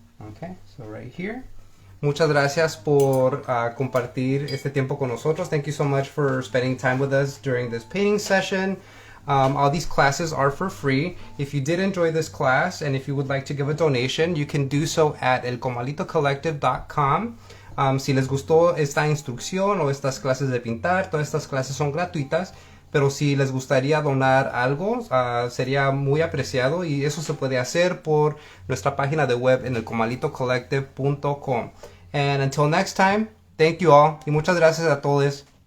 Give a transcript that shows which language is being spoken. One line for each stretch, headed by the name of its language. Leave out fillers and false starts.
English: Okay, so right here.
Spanish: Muchas gracias por compartir este tiempo con nosotros.
English: Thank you so much for spending time with us during this painting session. All these classes are for free. If you did enjoy this class and if you would like to give a donation, you can do so at elcomalitocollective.com.
Spanish: Si les gustó esta instrucción o estas clases de pintar, todas estas clases son gratuitas. Pero si les gustaría donar algo, sería muy apreciado y eso se puede hacer por nuestra página de web en elcomalitocollective.com.
English: And until next time, thank you all
Spanish: y muchas gracias a todos.